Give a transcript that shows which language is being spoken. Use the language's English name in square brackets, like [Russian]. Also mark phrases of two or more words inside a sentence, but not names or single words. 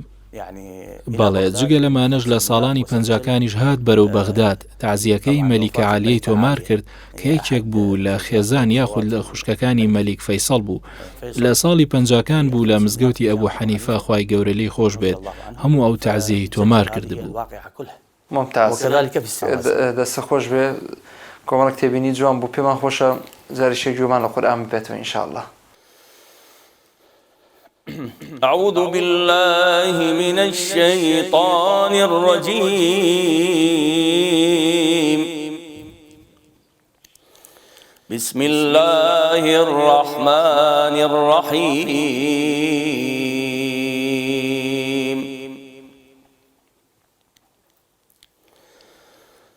[Central Kurdish] بەڵێ جگە لەمانەش لە ساڵانی پەنجاکانیش هات بەرەو بەغداد تەعزیەکەی مەلیکە عالیەی تۆمار کرد کە یەکێک بوو لە خێزان یاخود لە خوشکەکانی مەلیک فەیسەڵ بوو. لە ساڵی پەنجاکان بوو لە مزگەوتی ئەبوو حەنیفە خوای گەورە لێی خۆش بێت هەموو ئەو تەعزیەی تۆمار کردبوو. ممتاز. دەستە خۆش بێ کۆمەڵک تێبینی جوان بوو. پێمان خۆشە زاریشێک گوێمان لە قورئان ببێتەوە ئینشاءالله. [Arabic] أعوذ بالله من الشيطان الرجيم. بسم الله الرحمن الرحيم.